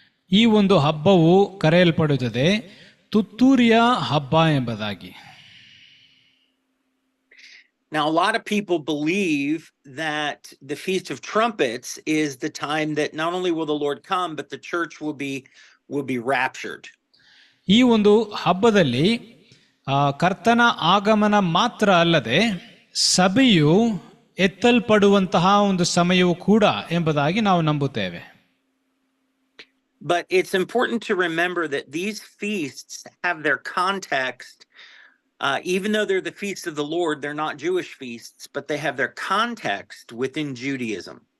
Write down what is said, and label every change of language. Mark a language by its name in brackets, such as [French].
[Kannada] ಈ ಒಂದು ಹಬ್ಬವು ಕರೆಯಲ್ಪಡುತ್ತದೆ ತುತ್ತೂರಿಯ ಹಬ್ಬ ಎಂಬುದಾಗಿ. [English] Now, a lot of people believe that the Feast of Trumpets is the time that not only will the Lord come, but the church will be raptured. [Kannada] ಈ ಒಂದು ಹಬ್ಬದಲ್ಲಿ ಕರ್ತನ ಆಗಮನ ಮಾತ್ರ ಅಲ್ಲದೆ ಸಭೆಯು ಎತ್ತಲ್ಪಡುವಂತಹ ಒಂದು ಸಮಯವೂ ಕೂಡ ಎಂಬುದಾಗಿ ನಾವು ನಂಬುತ್ತೇವೆ. [English] But it's important to remember that these feasts have their context. Even though they're the feasts of the Lord, they're not Jewish feasts, but they have their context within Judaism.